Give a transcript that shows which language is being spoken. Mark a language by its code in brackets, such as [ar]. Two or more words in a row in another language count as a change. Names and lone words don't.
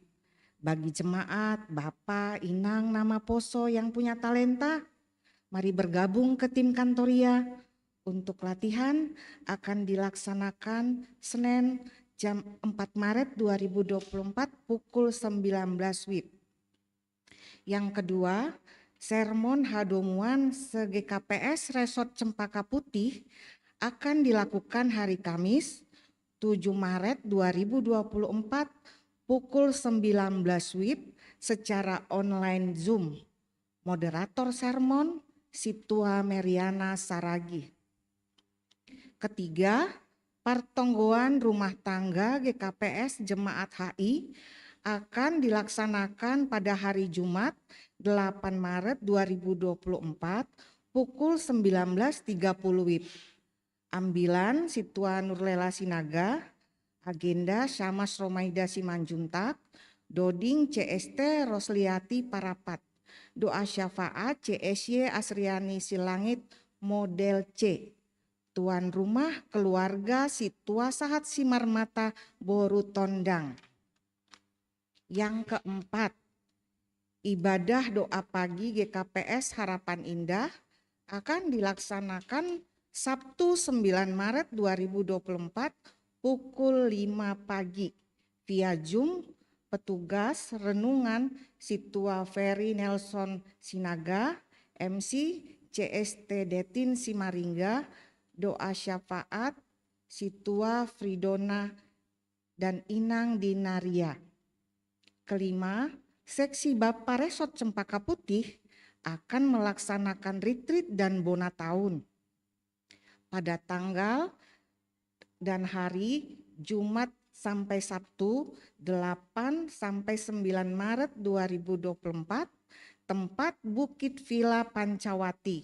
[id] Bagi jemaat, Bapak, Inang, Nama Poso yang punya talenta, mari bergabung ke tim Kantoria. Untuk latihan akan dilaksanakan Senin jam 4 Maret 2024 pukul 19 WIB. Yang kedua, sermon Hadomuan se-GKPS Resort Cempaka Putih akan dilakukan hari Kamis 7 Maret 2024 pukul 19 WIB secara online Zoom. Moderator sermon Situa Meriana Saragi. Ketiga, pertonggoan rumah tangga GKPS Jemaat HI akan dilaksanakan pada hari Jumat 8 Maret 2024 pukul 19.30 WIB. Ambilan Situa Nurlela Sinaga, agenda Syamas Romaida Simanjuntak, Doding CST Rosliati Parapat, doa syafaat CSY Asriani Silangit model C. Tuan rumah keluarga Situa Sahat Simarmata Boru Tondang. Yang keempat, ibadah doa pagi GKPS Harapan Indah akan dilaksanakan Sabtu 9 Maret 2024 pukul 5 pagi via Zoom. Petugas renungan Situa Ferry Nelson Sinaga, MC CST Detin Simaringga, doa syafaat Situa Fridona dan Inang Dinaria. Kelima, seksi Bapak Resort Cempaka Putih akan melaksanakan retreat dan bona tahun pada tanggal dan hari Jumat sampai Sabtu 8 sampai 9 Maret 2024, tempat Bukit Villa Pancawati.